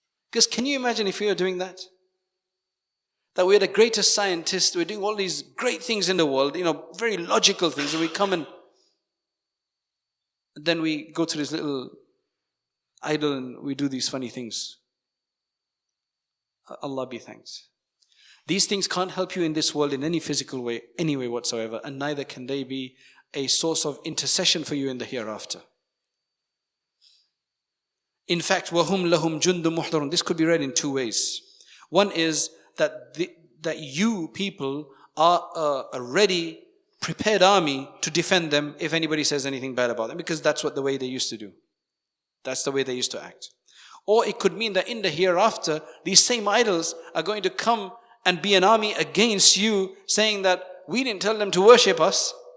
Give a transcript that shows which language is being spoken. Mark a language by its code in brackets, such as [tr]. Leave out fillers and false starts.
[en] Because can you imagine if we were doing that? That we're the greatest scientists, we're doing all these great things in the world, very logical things, and we come and then we go to this little idol and we do these funny things. Allah be thanked. These things can't help you in this world in any physical way, any way whatsoever, and neither can they be a source of intercession for you in the hereafter. In fact, [ar] وَهُمْ لَهُمْ جُنْدٌ مُحْضَرٌ. [en] This could be read in two ways. One is that you people are a ready, prepared army to defend them if anybody says anything bad about them, because that's the way they used to do. That's the way they used to act. Or it could mean that in the hereafter, these same idols are going to come and be an army against you, saying that we didn't tell them to worship us.